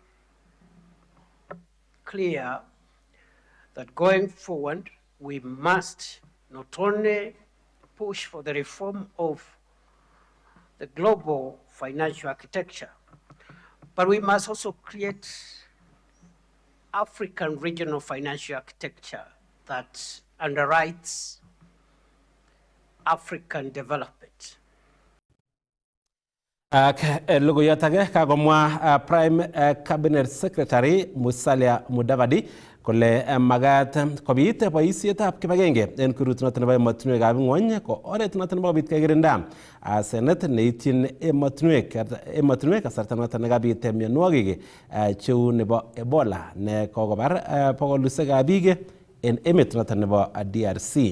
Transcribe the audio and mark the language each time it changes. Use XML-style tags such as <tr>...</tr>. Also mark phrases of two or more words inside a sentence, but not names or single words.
<en>clear that going forward, we must not only push for the reform of the global financial architecture, but we must also create African regional financial architecture that underwrites African development.</en> <kln>Logoiyot age kagomwa Prime Cabinet Secretary Musalia Mudavadi kole magat kobit boisietab kibagenge en kurut noton nebo emotinwekab ng'wony ko oret noton nebo kobit kekirinda asenet neityin emotinwek kasarta noton nekabit mionwogik cheu nebo Ebola ne kokobar bogolusiekab biik en emet noton nebo DRC.</kln>